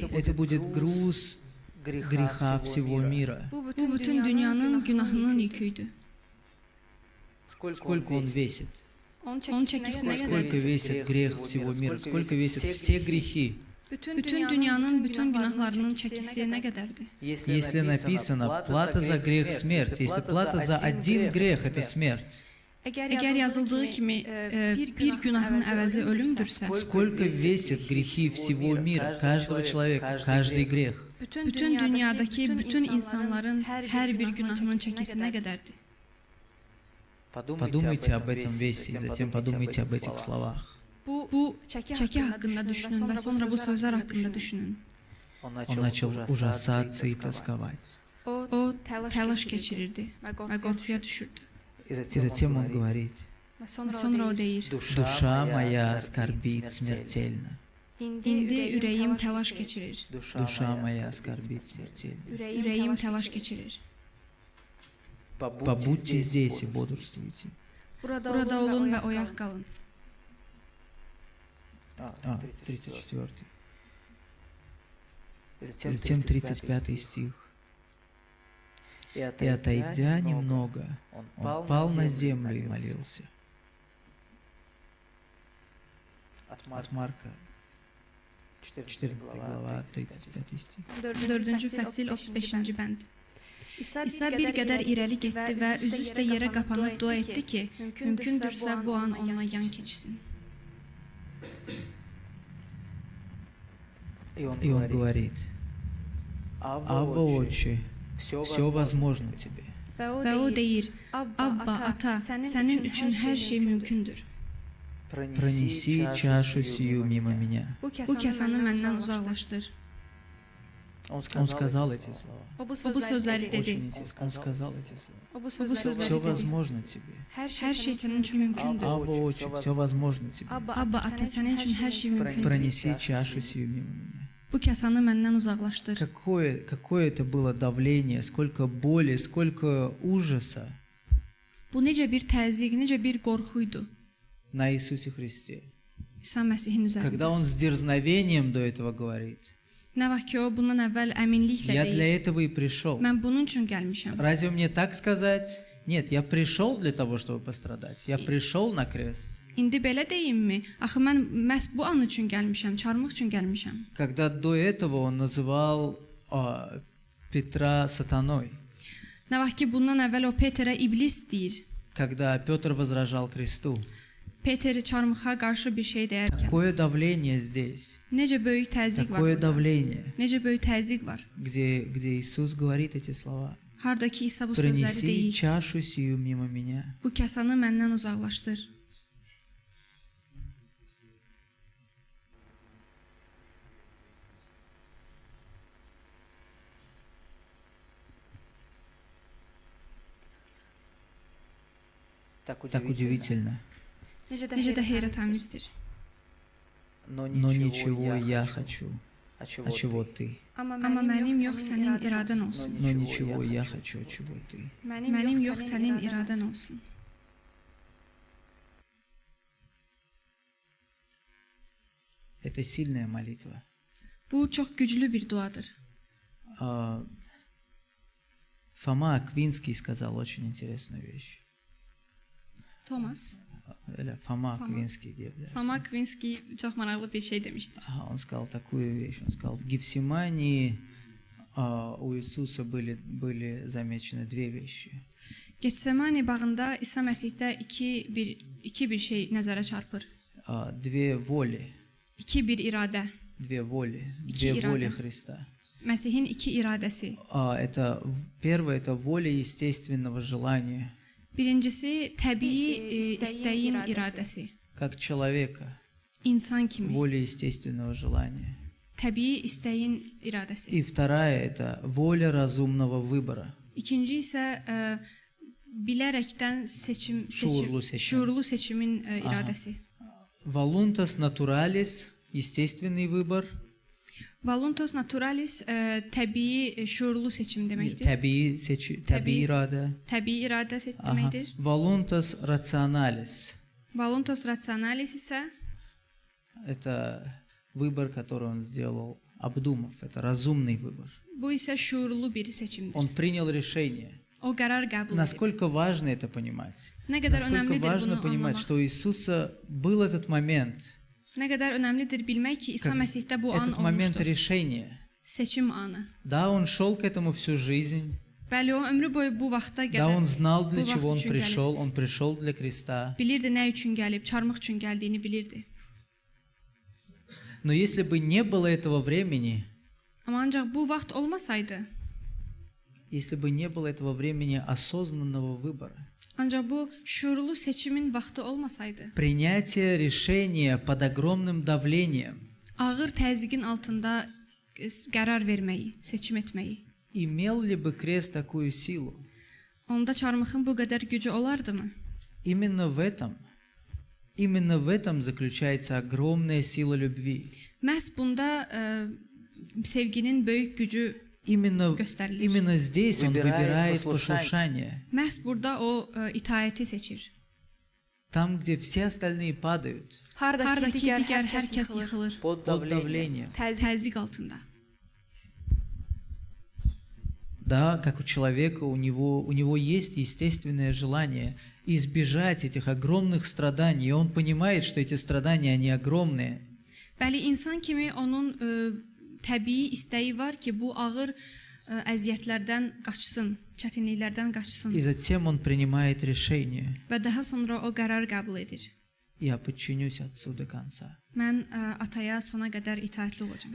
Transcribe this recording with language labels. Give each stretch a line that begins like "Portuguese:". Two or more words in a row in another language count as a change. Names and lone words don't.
Russian: Это будет груз греха всего мира.
Azerbaijani: Bu bütün dünyanın günahının yüküydü.
Russian: Сколько он весит?
Azerbaijani: Onun çəkisinə
Russian: Сколько
Azerbaijani: qədər
Russian: весит грех всего мира? Сколько весят все грехи?
Azerbaijani: bütün dünyanın bütün günahlarının çəkisi nə qədərdir?
Russian: Если написано «плата за грех – смерть», если плата за один грех – это смерть,
Azerbaijani: Əgər yazıldığı kimi bir günahın əvəzi ölümdürsə,
Russian: сколько весят грехи всего мира, каждого человека, каждый грех?
Azerbaijani: bütün dünyadakı bütün insanların hər bir günahının çəkisi nə qədərdir?
Russian: Подумайте об этом весе и затем подумайте об этих словах.
Azerbaijani: Bu çəki haqqında düşünün və sonra bu sözlər haqqında düşünün.
Russian: Он начал ужасаться и тосковать.
Azerbaijani: O təlaş keçirirdi və qorxuya düşürdü.
Russian: И затем он говорит:
Azerbaijani: Və sonra o deyir:
Russian: «Душа моя скорбит смертельно».
Azerbaijani: İndi ürəyim təlaş keçirir.
Russian: Душа моя скорбит смертельно.
Azerbaijani: Ürəyim təlaş keçirir.
Russian: Побудьте здесь и бодрствуйте.
Azerbaijani: Burada olun və oyaq qalın.
Russian: 34. Затем 35 стих. И отойдя немного, он пал на землю и молился. От Марка, 14 глава, 35 стих.
Azerbaijani: 4-cü fəsil 35-ci bənd. İsa bir qədər irəli getdi və üzü üstə yerə qapanıb dua etdi ki, mümkündürsə bu an onunla yan keçsin.
Russian: И он говорит: «Авва, Отче, все возможно тебе.
Azerbaijani: Və o deyir: Abba, ata, sənin üçün hər şey mümkündür.
Russian: Пронеси чашу сию мимо меня».
Azerbaijani: Bu kəsanı məndən uzaqlaşdır.
Russian: Он сказал эти слова.
Azerbaijani: O bu sözləri dedi.
Russian: Очень интересно. Он сказал эти слова.
Azerbaijani: O bu sözləri
Russian: Все
Azerbaijani: dedi.
Russian: возможно тебе.
Azerbaijani: Hər şey sənin üçün mümkündür.
Russian: Авва, Отче, все возможно тебе.
Azerbaijani: Abba, ata, sənin üçün hər şey mümkündür.
Russian: Пронеси чашу сию мимо меня.
Azerbaijani: Bu kəsanı məndən uzaqlaşdır.
Russian: Какое это было давление, сколько боли, сколько ужаса
Azerbaijani: Bu necə bir təzyiq, necə bir qorxuydu
Russian: на Иисусе Христе.
Azerbaijani: İsa Məsihin üzərində.
Russian: Когда Он с дерзновением до этого говорит:
Azerbaijani: Nə vaxt ki o bundan əvvəl əminliklə
Russian: «Я для
Azerbaijani: deyir.
Russian: этого и пришел».
Azerbaijani: Mən bunun üçün gəlmişəm.
Russian: Разве мне так сказать? Нет, я пришел для того, чтобы пострадать. Я пришел на крест.
Azerbaijani: İndi belə deyimmi? Axı mən məhz bu an üçün gəlmişəm, çarmıq üçün gəlmişəm.
Russian: Когда до этого он называл Петра сатаной,
Azerbaijani: Nə vaxt ki bundan əvvəl o Peterə iblis deyir.
Russian: когда Петр возражал Христу.
Azerbaijani: Peter çarmıxa qarşı bir şey deyərkən
Russian: Какое давление здесь,
Azerbaijani: necə böyük təzyiq var
Russian: какое
Azerbaijani: burada.
Russian: давление,
Azerbaijani: Necə böyük təzyiq var.
Russian: где Иисус говорит эти слова.
Azerbaijani: Hardakı İsa bu sözləri
Russian: Пронеси
Azerbaijani: deyir.
Russian: чашу сию мимо меня.
Azerbaijani: Bu kasanı məndən uzaqlaşdır.
Russian: Так удивительно.
Azerbaijani: Necə də heyrətəmizdir.
Russian: Но ничего я хочу, а чего ты?
Azerbaijani: Amma mənim yox sənin iradən olsun.
Russian: Но ничего я хочу, а чего ты?
Azerbaijani: Mənim yox sənin iradən olsun.
Russian: Это сильная молитва.
Azerbaijani: Bu çox güclü bir duadır.
Russian: Фома Аквинский сказал очень интересную вещь. Thomas, Фома Аквинский.
Azerbaijani: Foma Akvinski çox maraqlı bir şey demişdir.
Russian: Он сказал такую вещь. Он сказал, в Гефсимании у Иисуса были замечены две вещи.
Azerbaijani: Getsemani bağında İsa Məsihdə iki bir şey nəzərə çarpır.
Russian: Две воли.
Azerbaijani: İki bir iradə.
Russian: Две воли.
Azerbaijani: İki
Russian: Две воли
Azerbaijani: irade.
Russian: Христа.
Azerbaijani: Məsihin iki iradəsi.
Russian: Первое – это воля естественного желания.
Azerbaijani: Birincisi təbii istəyin iradəsi.
Russian: Как человека.
Azerbaijani: İnsan kimi.
Russian: Воля естественного желания.
Azerbaijani: Təbii istəyin iradəsi.
Russian: И вторая – это воля разумного выбора.
Azerbaijani: İkinci isə bilərəkdən şuurlu seçimin iradəsi.
Latin: Voluntas naturalis –
Russian: естественный выбор.
Latin: Voluntas naturalis
Azerbaijani: təbii şuurlu seçim deməkdir. Təbii iradə. Təbii iradə deməkdir.
Latin: Voluntas rationalis. Voluntas rationalis isə
Russian: это выбор, который он сделал, обдумав. Это разумный выбор.
Azerbaijani: bu isə şuurlu bir seçimdir.
Russian: Он принял решение.
Azerbaijani: O qərar qəbul edir.
Russian: Насколько важно это понимать?
Azerbaijani: Nə qədər
Russian: Насколько
Azerbaijani: önəmlidir
Russian: важно
Azerbaijani: bunu
Russian: понимать,
Azerbaijani: anlamaq.
Russian: что у Иисуса был этот момент.
Azerbaijani: Nə qədər önəmlidir bilmək ki, İsa Məsihdə bu an
Russian: Этот момент
Azerbaijani: olmuşdur.
Russian: решения.
Azerbaijani: Seçim anı.
Russian: Да, он шел к этому всю жизнь.
Azerbaijani: Bəli, o ömrü boyu bu vaxta
Russian: Да,
Azerbaijani: qədər
Russian: он знал, для
Azerbaijani: bu
Russian: чего он
Azerbaijani: vaxt üçün
Russian: пришел. Он пришел для креста.
Azerbaijani: bilirdi nə üçün gəlib, çarmıq üçün gəldiyini bilirdi.
Russian: Но если бы не было этого времени,
Azerbaijani: Amma ancaq bu vaxt olmasaydı,
Russian: если бы не было этого времени осознанного выбора,
Azerbaijani: ancaq bu şuurlu seçimin vaxtı olmasaydı,
Russian: принятие решения под огромным давлением,
Azerbaijani: ağır təzyiqin altında qərar verməyi, seçim etməyi,
Russian: имел ли бы крест такую силу?
Azerbaijani: onda çarmıxın bu qədər gücü olardımı?
Russian: Именно в этом заключается огромная сила любви.
Azerbaijani: Məhz bunda sevginin böyük gücü göstərilir.
Russian: Именно здесь он выбирает послушание. послушание.
Azerbaijani: Məhz burada o itaəti seçir.
Russian: Там, где все остальные падают
Azerbaijani: Hardakı digər hər kəs yıxılır
Russian: Под под давлением.
Azerbaijani: təzyiq altında.
Russian: Да, как у человека, у него есть естественное желание избежать этих огромных страданий. И он понимает, что эти страдания, они огромные.
Azerbaijani: Bəli, insan kimi onun təbii istəyi var ki, bu ağır əziyyətlərdən qaçsın, çətinliklərdən qaçsın
Russian: И затем он принимает решение.
Azerbaijani: və daha sonra o qərar qəbul edir.
Russian: Я подчинюсь Отцу до конца.
Azerbaijani: Mən ataya sona qədər itaətli olacağam.